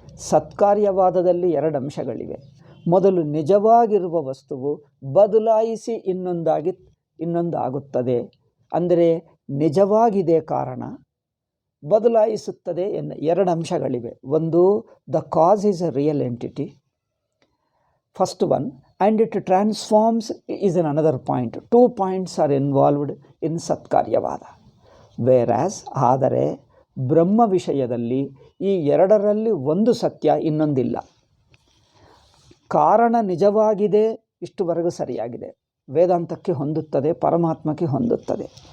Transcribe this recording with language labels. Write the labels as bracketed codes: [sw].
[kn] ಸತ್ಕಾರ್ಯವಾದದಲ್ಲಿ ಎರಡು ಅಂಶಗಳಿವೆ. ಮೊದಲು ನಿಜವಾಗಿರುವ ವಸ್ತುವು ಬದಲಾಯಿಸಿ ಇನ್ನೊಂದಾಗುತ್ತದೆ. ಅಂದರೆ ನಿಜವಾಗಿದೆ ಕಾರಣ, ಬದಲಾಯಿಸುತ್ತದೆ ಎರಡು ಅಂಶಗಳಿವೆ. ಒಂದು, [en] The cause is a real entity, first one, and it transforms is an another point. 2 points are involved in ಸತ್ಕಾರ್ಯವಾದ. Whereas [kn] ಆದರೆ ಬ್ರಹ್ಮ ವಿಷಯದಲ್ಲಿ ಈ ಎರಡರಲ್ಲಿ ಒಂದು ಸತ್ಯ, ಇನ್ನೊಂದಿಲ್ಲ. ಕಾರಣ ನಿಜವಾಗಿದೆ, ಇಷ್ಟುವರೆಗೂ ಸರಿಯಾಗಿದೆ, ವೇದಾಂತಕ್ಕೆ ಹೊಂದುತ್ತದೆ, ಪರಮಾತ್ಮಕ್ಕೆ ಹೊಂದುತ್ತದೆ.